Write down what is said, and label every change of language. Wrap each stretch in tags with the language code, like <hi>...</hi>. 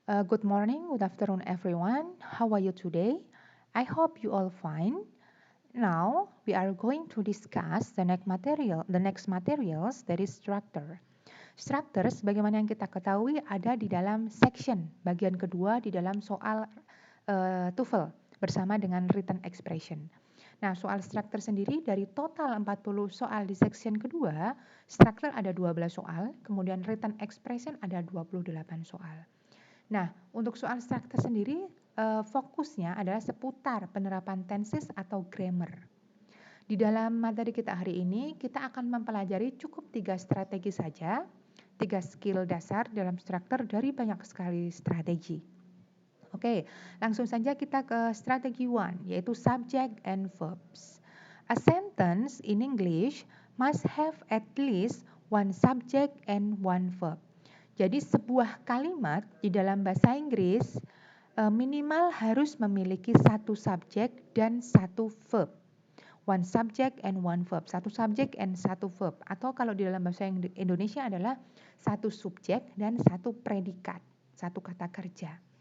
<en>Good morning, good afternoon, everyone. How are you today? I hope you all fine. Now we are going to discuss the next materials that is structure.</en> <id>Structure, sebagaimana yang kita ketahui, ada di dalam section bagian kedua di dalam soal TOEFL bersama dengan written expression. Nah, soal structure sendiri dari total 40 soal di section kedua, structure ada 12 soal, kemudian written expression ada 28 soal. Nah, untuk soal structure sendiri, fokusnya adalah seputar penerapan tenses atau grammar. Di dalam materi kita hari ini, kita akan mempelajari cukup 3 strategi saja, 3 skill dasar dalam structure dari banyak sekali strategi. Oke, langsung saja kita ke strategi 1, yaitu subject and verbs.</id> <en>A sentence in English must have at least one subject and one verb.</en> <id>Jadi sebuah kalimat di dalam bahasa Inggris minimal harus memiliki satu subjek dan satu verb.</id> <en>One subject and one verb.</en> <id>Satu subjek and satu verb. Atau kalau di dalam bahasa Indonesia adalah satu subjek dan satu predikat, satu kata kerja.</id>